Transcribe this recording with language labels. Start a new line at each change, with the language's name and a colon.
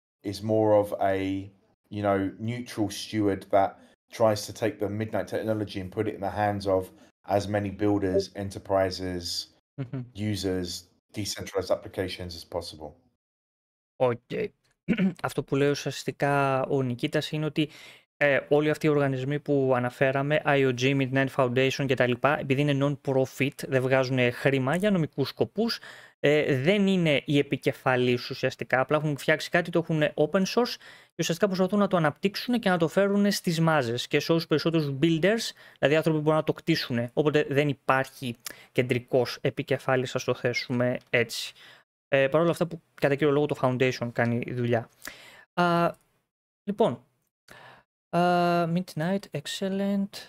English: is more of a, you know, neutral steward that tries to take the Midnight technology and put it in the hands of as many builders, enterprises, Μμμ. users, decentralized applications as possible. Οκ.
Greek: Αυτό που λέει ουσιαστικά ο Νικήτας είναι ότι όλοι αυτοί οι οργανισμοί που αναφέραμε, IOG, Midnight Foundation κτλ., επειδή είναι non-profit, δεν βγάζουν χρήμα για νομικούς σκοπούς, δεν είναι οι επικεφαλείς ουσιαστικά. Απλά έχουν φτιάξει κάτι, το έχουν open source και ουσιαστικά προσπαθούν να το αναπτύξουν και να το φέρουν στις μάζες και σε όσους περισσότερους builders, δηλαδή άνθρωποι που μπορούν να το κτίσουν. Οπότε δεν υπάρχει κεντρικός επικεφάλης, ας το θέσουμε έτσι. Παρ' όλα αυτά που κατά κύριο λόγο το Foundation κάνει δουλειά. Λοιπόν, Midnight, excellent.